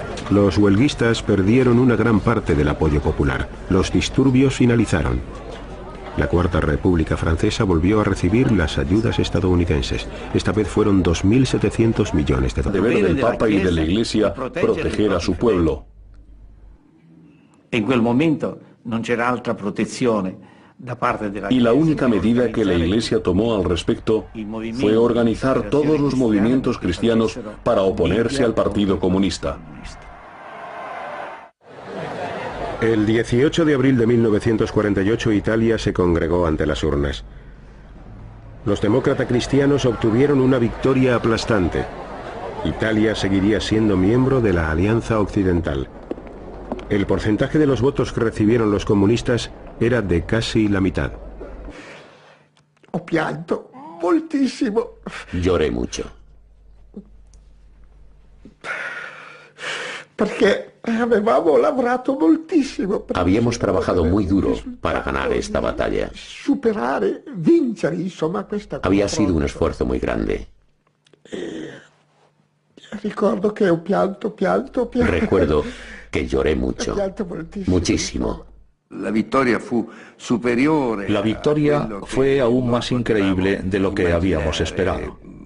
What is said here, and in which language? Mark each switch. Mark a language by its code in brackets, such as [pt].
[es] Los huelguistas perdieron una gran parte del apoyo popular. Los disturbios finalizaron. La Cuarta República Francesa volvió a recibir las ayudas estadounidenses. Esta vez fueron 2.700 millones de dólares. Deber del Papa y de la Iglesia proteger a su pueblo. [it] En quel momento non c'era altra protezione. [es] Y la única medida que la Iglesia tomó al respecto fue organizar todos los movimientos cristianos para oponerse al Partido Comunista. El 18 de abril de 1948 Italia se congregó ante las urnas. Los demócratas cristianos obtuvieron una victoria aplastante. Italia seguiría siendo miembro de la Alianza Occidental. El porcentaje de los votos que recibieron los comunistas era de casi la mitad. [it] Ho pianto moltissimo. [es] Lloré mucho. [it] Perché avevamo lavorato moltissimo. [es] Habíamos trabajado muy duro para ganar esta batalla. [it] Superare, vincere, insomma, questa cosa. [es] Había sido un esfuerzo muy grande. [it] Ricordo che ho pianto. [es] Recuerdo que lloré mucho, muchísimo. La victoria fue aún más increíble de lo que habíamos esperado.